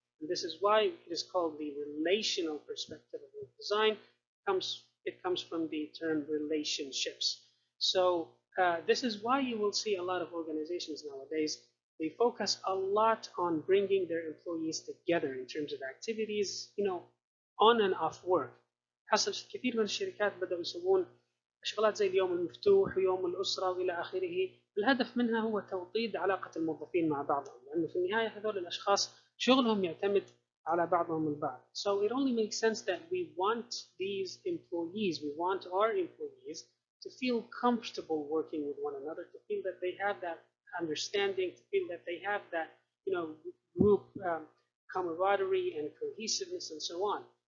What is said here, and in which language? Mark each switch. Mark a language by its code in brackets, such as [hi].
[en] And this is why it is called the relational perspective of work design. It comes from the term relationships. So this is why you will see a lot of organizations nowadays, they focus a lot on bringing their employees together in terms of activities, on and off work. [ar] حصل كثير من الشركات بدأوا يسوون شغلات زي اليوم المفتوح ويوم الأسرة وإلى آخره. الهدف منها هو توطيد علاقة الموظفين مع بعضهم، لأنه في النهاية هذول الأشخاص شغلهم يعتمد على بعضهم البعض. [en] So it only makes sense that we want these employees, we want our employees to feel comfortable working with one another, to feel that they have that understanding, to feel that they have that group camaraderie and cohesiveness and so on.